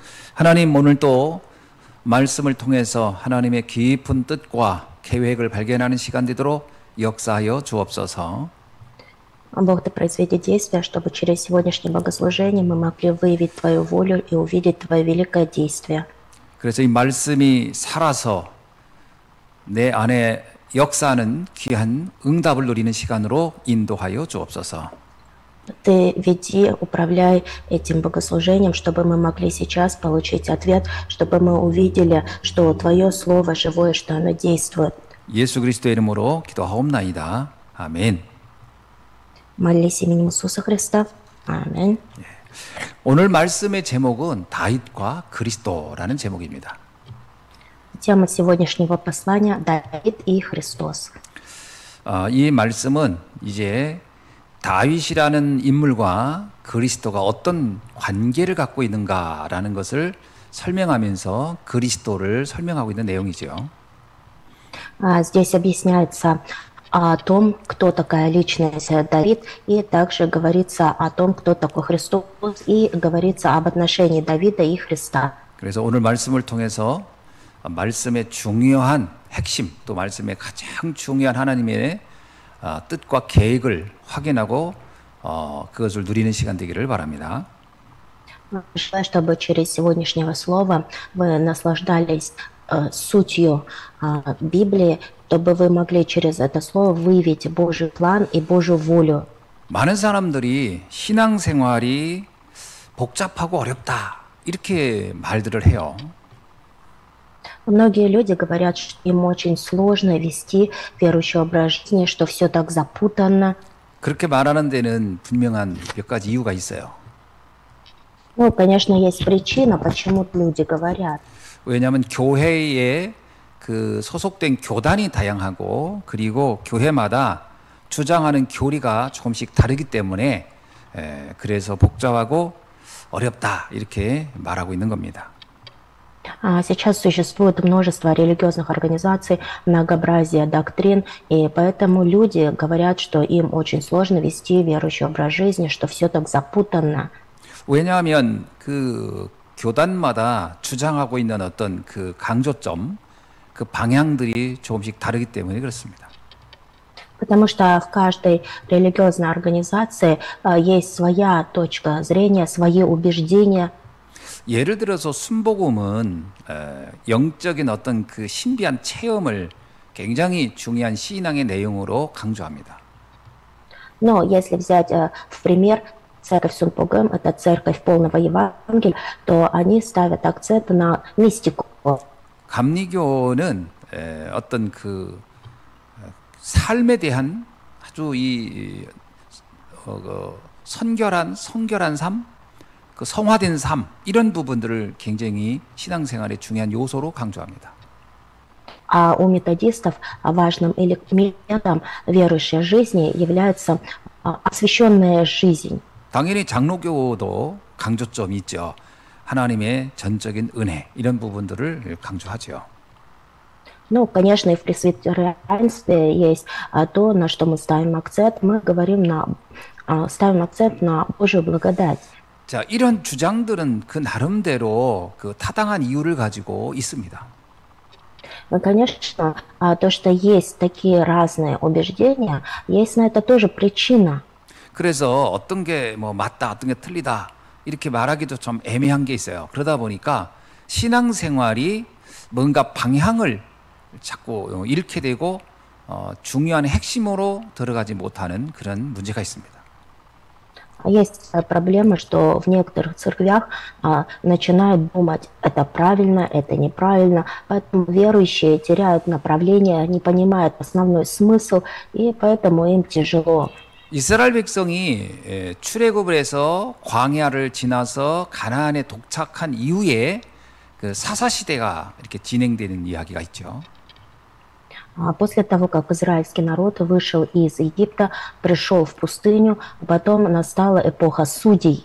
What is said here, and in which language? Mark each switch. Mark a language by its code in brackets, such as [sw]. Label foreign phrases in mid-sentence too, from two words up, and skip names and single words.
[ko] 하나님 오늘 또 말씀을 통해서 하나님의 깊은 뜻과 계획을 발견하는 시간 되도록 역사하여 주옵소서. [ru] Бог, Ты произведи действия, чтобы через сегодняшнее богослужение мы могли выявить Твою волю и увидеть Твое великое действие. [ko] 그래서 이 말씀이 살아서 내 안에 역사하는 귀한 응답을 누리는 시간으로 인도하여 주옵소서. [ru] Ты веди, управляй этим богослужением, чтобы мы могли сейчас получить ответ, чтобы мы увидели, что Твое Слово живое, что оно действует. [ko] 예수 그리스도의 이름으로 기도하옵나이다. 아멘. [ru] Молись именем Иисуса Христа. Аминь. [ko] 오늘 말씀의 제목은 다윗과 그리스도라는 제목입니다. [ru] Тема сегодняшнего послания – Давид и Христос. [ko] 이 말씀은 이제 다윗이라는 인물과 그리스도가 어떤 관계를 갖고 있는가라는 것을 설명하면서 그리스도를 설명하고 있는 내용이죠. [ru] Здесь объясняется о том, кто такая личность Давид, и также говорится о том, кто такой Христос, и говорится об отношении Давида и Христа. [ko] 그래서 오늘 말씀을 통해서 말씀의 중요한 핵심, 또 말씀의 가장 중요한 하나님의 뜻과 계획을 확인하고 그것을 누리는 시간 되기를 바랍니다. [ru] Желаю, чтобы через сегодняшнего слова вы наслаждались сутью Библии, чтобы вы могли через это слово выявить Божий план и Божью волю. [ko] 많은 사람들이 신앙생활이 복잡하고 어렵다 이렇게 말들을 해요. [ru] Многие люди говорят, что им очень сложно вести верующий образ жизни, что все так запутанно. [ko] 그렇게 말하는 데는 분명한 몇 가지 이유가 있어요. [ru] Ну, конечно, есть причина, почему люди говорят. [ko] 왜냐하면 교회에 그 소속된 교단이 다양하고 그리고 교회마다 주장하는 교리가 조금씩 다르기 때문에 그래서 복잡하고 어렵다 이렇게 말하고 있는 겁니다. [ru] Сейчас существует множество религиозных организаций, многообразие доктрин, и поэтому люди говорят, что им очень сложно вести верующий образ жизни, что все так запутанно. [ko] 왜냐하면 그 교단마다 주장하고 있는 어떤 그 강조점, 그 방향들이 조금씩 다르기 때문에 그렇습니다. [ru] Потому что в каждой религиозной организации есть своя точка зрения, свои убеждения. [ko] 예를 들어서 순복음은 영적인 어떤 그 신비한 체험을 굉장히 중요한 신앙의 내용으로 강조합니다. [ru] Но если взять в пример церковь Сунпугэм, это церковь полного Евангелия, то они ставят акцент на мистику. [ko] 감리교는 어떤 그 삶에 대한 아주 이 성결한 삶, 그 성화된 삶 이런 부분들을 굉장히 신앙생활의 중요한 요소로 강조합니다. [ru] А у методистов важным элементом верующей жизни является освященная жизнь. [ko] 당연히 장로교도 강조점이 있죠. 하나님의 전적인 은혜 이런 부분들을 강조하죠. [ru] Ну, конечно, и в пресвитерианстве есть то, на что мы ставим акцент. Мы говорим ставим акцент на Божью благодать. [ko] 자, 이런 주장들은 그 나름대로 그 타당한 이유를 가지고 있습니다. [ru] Конечно, то, что есть такие разные убеждения, есть на это тоже причина. [ko] 그래서 어떤 게 뭐 맞다, 어떤 게 틀리다 이렇게 말하기도 좀 애매한 게 있어요. 그러다 보니까 신앙생활이 뭔가 방향을 자꾸 잃게 되고 중요한 핵심으로 들어가지 못하는 그런 문제가 있습니다. [ru] Есть проблема, что в некоторых церквях начинают думать, это правильно, это неправильно, поэтому верующие теряют направление, не понимают основной смысл, и поэтому им тяжело. [ko] 이스라엘 백성이 출애굽을 해서 광야를 지나서 가나안에 도착한 이후에 그 사사 시대가 이렇게 진행되는 이야기가 있죠. [ru] После того, как израильский народ вышел из Египта, пришел в пустыню, потом настала эпоха судей.